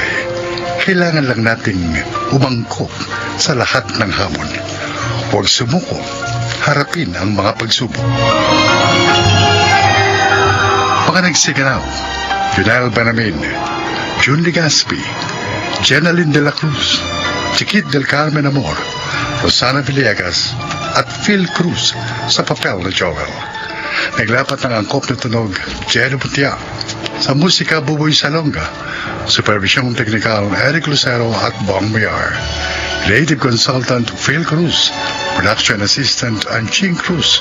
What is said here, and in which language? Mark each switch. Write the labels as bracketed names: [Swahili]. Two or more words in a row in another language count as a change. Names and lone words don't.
[Filipino] Kailangan lang nating umangkop sa lahat ng hamon. Huwag sumuko, harapin ang mga pagsubok. Mga nagsiganap, Junel Benamin, June Legaspi, Jenaline de la Cruz, Chiquit del Carmen Amor, Rosana Villegas, at Phil Cruz sa papel na Joel. Naglapat ng angkop na tunog, Jerry Butia. Sa musika, Buboy Salonga. Supervisyong teknikal, Eric Lucero at Bong Mayar. [English] Creative consultant, Phil Cruz. Production assistant, Anching Cruz.